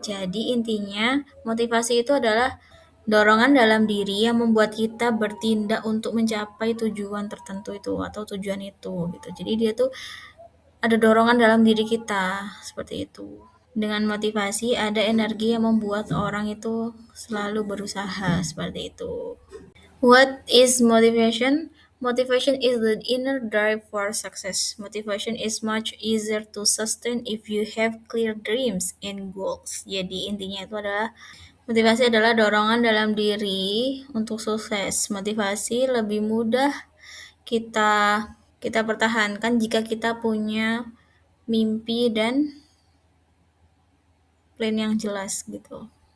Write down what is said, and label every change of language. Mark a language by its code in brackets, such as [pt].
[id] Jadi intinya motivasi itu adalah dorongan dalam diri yang membuat kita bertindak untuk mencapai tujuan tertentu itu atau tujuan itu gitu. Jadi dia tuh ada dorongan dalam diri kita seperti itu. Dengan motivasi ada energi yang membuat orang itu selalu berusaha seperti itu. [en] What is motivation? Motivation is the inner drive for success. Motivation is much easier to sustain if you have clear dreams and goals. [id] Jadi intinya itu adalah motivasi adalah dorongan dalam diri untuk sukses. Motivasi lebih mudah kita kita pertahankan jika kita punya mimpi dan plan yang jelas gitu.